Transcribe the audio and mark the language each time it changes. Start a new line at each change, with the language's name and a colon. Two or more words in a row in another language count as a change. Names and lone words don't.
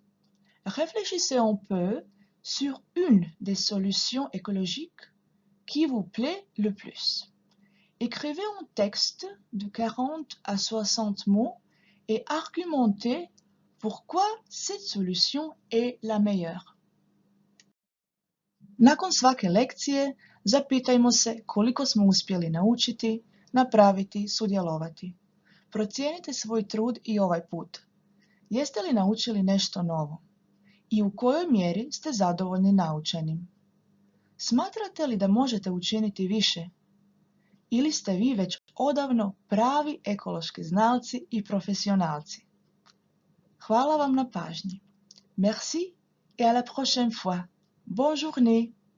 French: Réfléchissez un peu sur une des solutions écologiques qui vous plaît le plus. Écrivez un texte de 40 à 60 mots et argumentez pourquoi cette solution est la meilleure.
Croatian: Nakon svake lekcije zapitajmo se koliko smo uspjeli naučiti, napraviti, sudjelovati. Procijenite svoj trud i ovaj put. Jeste li naučili nešto novo? I u kojoj mjeri ste zadovoljni naučenim? Smatrate li da možete učiniti više? Ili ste vi već odavno pravi ekološki znalci i profesionalci? Hvala vam na pažnji.
French: Merci et à la prochaine fois. Bonne journée.